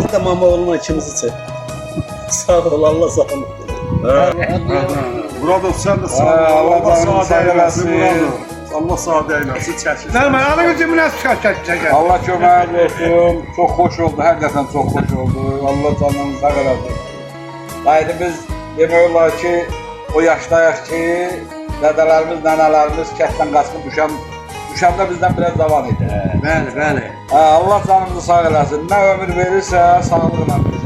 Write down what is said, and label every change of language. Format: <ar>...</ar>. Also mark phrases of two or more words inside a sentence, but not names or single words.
<tr>Tamam oğlum içimizi çek. Sağ ol Allah sağ ol. Burada sen de sağ ol. Allah sağ eylesin. Allah sağ eylesin. Çəkil. Normal alın yüzümü nasıl çekecek?</tr> <az>Allah köməyiniz olsun.</az> <tr>Çok hoş oldu. Hakikaten çok hoş oldu.</tr> <az>Allah canını sağ eləsin. Haydi biz demək olar ki, o yaşdayıq ki, dədələrimiz, nənələrimiz kənddən qaçıb düşəndə bizdən biraz davan idi. Bəli. Allah canımızı sağ eləsin. Nə ömür verirsə, sağlıqla versin.</az>